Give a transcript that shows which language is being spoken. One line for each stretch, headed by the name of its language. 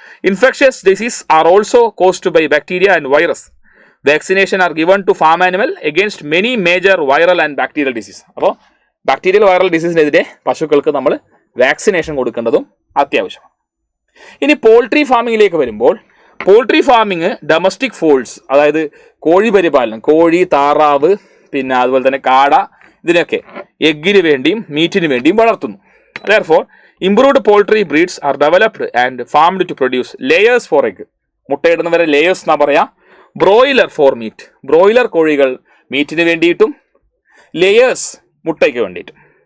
English: Infectious diseases are also caused by bacteria and virus. Vaccination are given to farm animal against many major viral and bacterial disease.
Malayalam: അപ്പോൾ bacterial viral ഡിസീസിനെതിരെ പശുക്കൾക്ക് നമ്മൾ vaccination കൊടുക്കേണ്ടതും അത്യാവശ്യമാണ്. ഇനി poultry ഫാമിങ്ങിലേക്ക് വരുമ്പോൾ, poultry farming domestic false, അതായത് കോഴി പരിപാലനം, കോഴി, താറാവ്, പിന്നെ അതുപോലെ തന്നെ കാട, ഇതിനൊക്കെ എഗ്ഗിന് വേണ്ടിയും മീറ്റിന് വേണ്ടിയും വളർത്തുന്നു.
English: Therefore, improved poultry breeds are developed and farmed to produce layers for egg.
Malayalam: മുട്ടയിടുന്നവരെ layers എന്നാ പറയാ.
English: broiler for meat,
Malayalam: ബ്രോയിലർ കോഴികൾ മീറ്റിന് വേണ്ടിയിട്ടും ലേയേഴ്സ് മുട്ടയ്ക്ക് വേണ്ടിയിട്ടും.